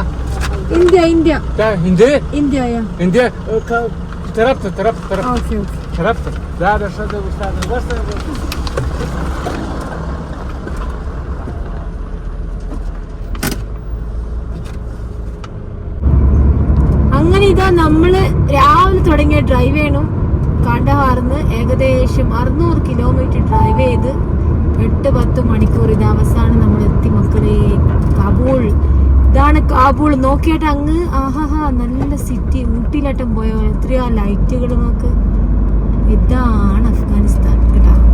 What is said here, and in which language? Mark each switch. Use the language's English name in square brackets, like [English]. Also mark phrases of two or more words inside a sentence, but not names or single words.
[English] India, India. Hindi? India, yeah. [Turkish] Hindi. Tarafta. [English] Okay. [Turkish] Tarafta. Da şurada ustadın varsa. [Malayalam] അങ്ങനെ ഇതാ നമ്മള് രാവിലെ തുടങ്ങിയ ഡ്രൈവ് ചെയ്യണം കാണ്ഡഹാറിന്ന് ഏകദേശം 600 കിലോമീറ്റർ ഡ്രൈവ് ചെയ്ത് 8-10 മണിക്കൂർ ഇത് അവസാനം നമ്മൾ എത്തി മക്കളെ കാബൂൾ ഇതാണ് കാബൂൾ നോക്കിയിട്ട് അങ്ങ് ആഹാ നല്ല സിറ്റി ഊട്ടിയിലാട്ടം പോയോ എത്രയാ ലൈറ്റുകൾ നോക്ക് ഇതാണ് അഫ്ഗാനിസ്ഥാൻ കേട്ടാ